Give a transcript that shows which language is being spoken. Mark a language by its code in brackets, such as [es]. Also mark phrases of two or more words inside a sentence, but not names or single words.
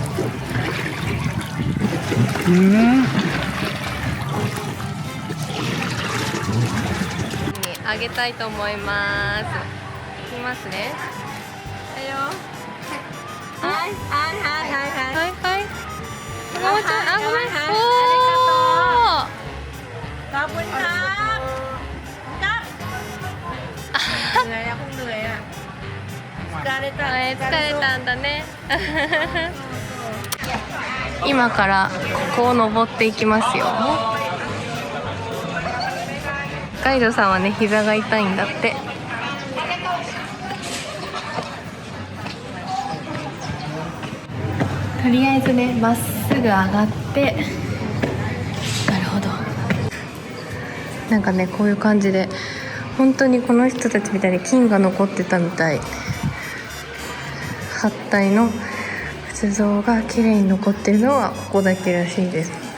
[ja] あげたいと思います。いきますね。はいはいはいはいはいはい。もうちょい、あ、ごめん。おお。 [th] ขอบคุณครับครับเหนื่อยอะคงเหนื่อยอะ疲れた [ja] んだね。今からここを登っていきますよ。ガイドさんはね膝が痛いんだって。とりあえずねまっすぐ上がって、なるほど、なんかねこういう感じで本当にこの人たちみたいに金が残ってたみたい。8体の仏像が綺麗に残ってるのはここだけらしいです。